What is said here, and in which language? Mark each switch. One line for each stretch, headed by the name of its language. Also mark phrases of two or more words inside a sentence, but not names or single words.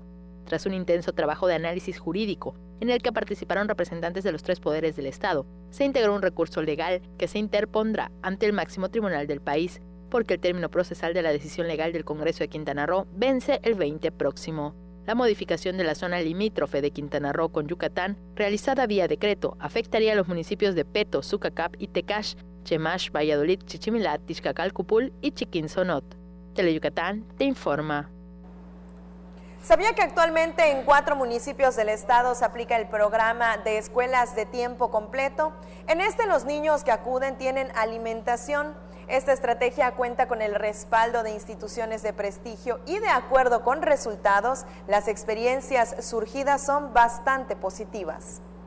Spanish: Tras un intenso trabajo de análisis jurídico, en el que participaron representantes de los 3 poderes del Estado, se integró un recurso legal que se interpondrá ante el máximo tribunal del país, porque el término procesal de la decisión legal del Congreso de Quintana Roo vence el 20 próximo. La modificación de la zona limítrofe de Quintana Roo con Yucatán, realizada vía decreto, afectaría a los municipios de Peto, Sucacap y Tecash, Chemash, Valladolid, Chichimilat, Tixcacalcupul y Chiquinzonot. Teleyucatán te informa. ¿Sabía que actualmente en 4 municipios del estado se aplica el programa de escuelas de tiempo completo? En este, los niños que acuden tienen alimentación. Esta estrategia cuenta con el respaldo de instituciones de prestigio y, de acuerdo con resultados, las experiencias surgidas son bastante positivas.